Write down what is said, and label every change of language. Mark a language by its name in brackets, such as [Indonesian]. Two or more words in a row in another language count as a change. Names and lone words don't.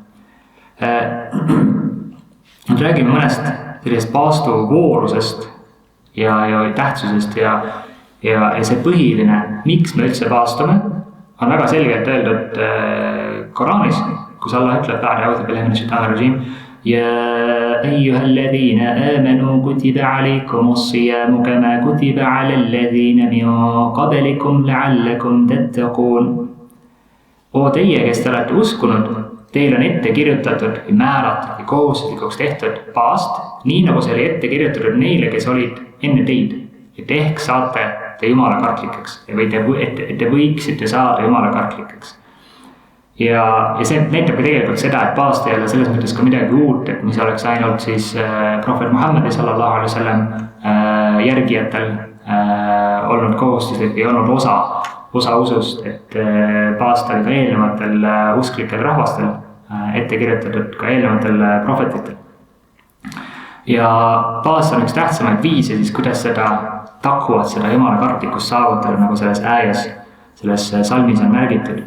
[Estonian] Nüüd räägime mõnest sellisest paastu voorusest ja tähtsusest ja see põhiline, miks me üldse paastume, on väga selgelt öeldud Koraanis, kus Allah ütleb [Arabic] أعوذ بالله من الشيطان الرجيم يا أيها الذين آمنوا كتب عليكم الصيام كما كتب على الذين من قبلكم لعلكم تتقون. [Estonian] O teie, kes te olete uskunud, teil on ette kirjutatud või määratud või kohustuslikuks tehtud paast, nii nagu see oli ette kirjutatud neile, kes olid enne teid. Et ehk saate te Jumala kartlikeks või te võiksite saada Jumala kartlikeks. Ja see näitab ka tegelikult seda, et paast ei ole selles mõttes ka midagi uut, et mis oleks ainult siis Prohvet Muhammadi [Arabic] صلى الله عليه وسلم [Estonian] järgijatel olnud kohustuslik või olnud osa osa usust, et paast oli ka eelnevatel usklikel rahvastel ette kirjutatud, ka eelnevatel prohvetitel. Ja paast on üks tähtsamaid viise siis, kuidas seda takkuvat, seda jumala kartlikkust saavutada, nagu selles ääjas, selles salmis on märgitud.